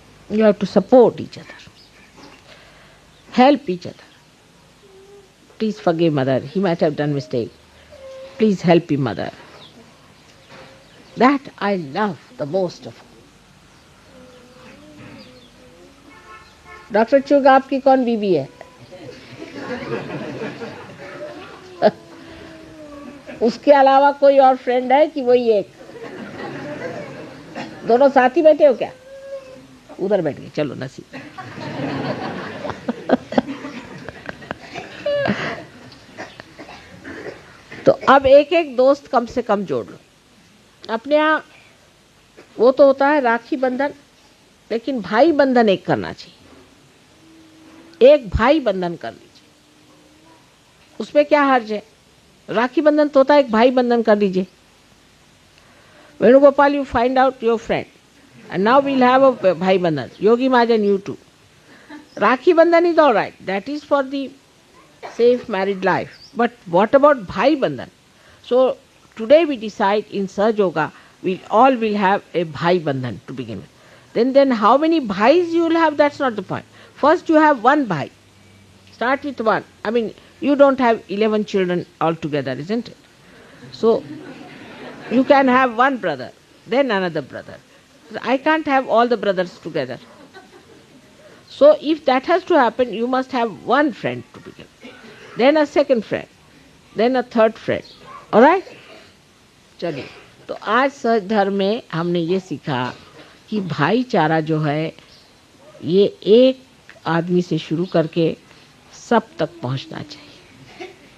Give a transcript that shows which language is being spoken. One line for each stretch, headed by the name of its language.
English: You have to support each other, help each other. Please forgive mother, he might have done mistake. Please help him, mother. That I love the most of all.
Hindi: Doctor चुग आपकी कौन बीवी है? उसके अलावा कोई और friend है कि वही एक? दोनों साथ ही बैठे हो क्या? उधर बैठ गए, चलो नसीब। तो अब एक एक दोस्त कम से कम जोड़ लो अपने यहाँ। वो तो होता है राखी बंधन, लेकिन भाई बंधन एक करना चाहिए। एक भाई बंधन कर लीजिए, उसमें क्या हर्ज है? राखी बंधन तो होता है, एक भाई बंधन कर लीजिए।
English: Venugopal, you find out your friend, and now we'll have a bhai bandhan. Yogi Mahajan, you too. Rakhi bandhan is all right. That is for the safe married life. But what about bhai bandhan? So today we decide in Saj Yoga, we all will have a bhai bandhan to begin with. Then how many bhais you will have, that's not the point. First you have one bhai. Start with one. I mean, you don't have 11 children altogether, isn't it? So you can have one brother, then another brother. I can't have all the brothers together. So if that has to happen, you must have one friend to begin, then a second friend, then a third friend. All right?
Hindi: चलिए, तो आज सच धर्म में हमने ये सीखा कि भाईचारा जो है ये एक आदमी से शुरू करके सब तक पहुंचना चाहिए।